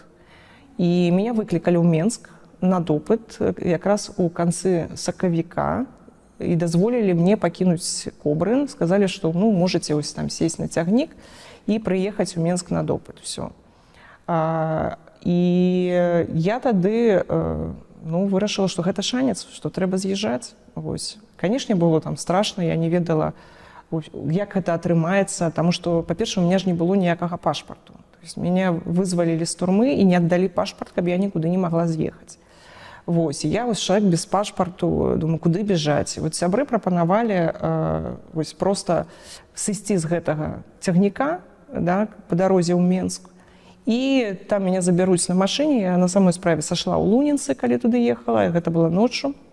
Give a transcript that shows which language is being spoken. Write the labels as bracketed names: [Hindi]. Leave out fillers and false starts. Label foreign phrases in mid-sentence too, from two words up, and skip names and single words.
[Belarusian] І мяне выклікалі ў Менск на допыт якраз у канцы сакавіка і дазволілі мне пакінуць Кобрын, сказалі, што ну, можаце ось там сесть на цягнік і прыехаць у Менск на допыт. Всё. І я тады ну, вырашыла, што гэта шанец, што трэба з'язджаць. Канешне, было там страшна, я не ведала, як гэта атрымаецца, таму што, па-першае, у меня ж не было ніякага пашпарту. [Russian] То есть меня [Belarusian] вызвалілі з турмы і не аддалі пашпарт, каб я нікуды не магла з'ехаць. Вось, і я вось чалавек без пашпарту, думаю, куды бежаць. Вот сябры прапанавалі вось проста сысці з гэтага цягніка, да, па дарозе ў Менск. І там мяне забяруць на машыне, я на самой справе сашла ў Лунінцы, калі туды ехала, гэта было ноччу.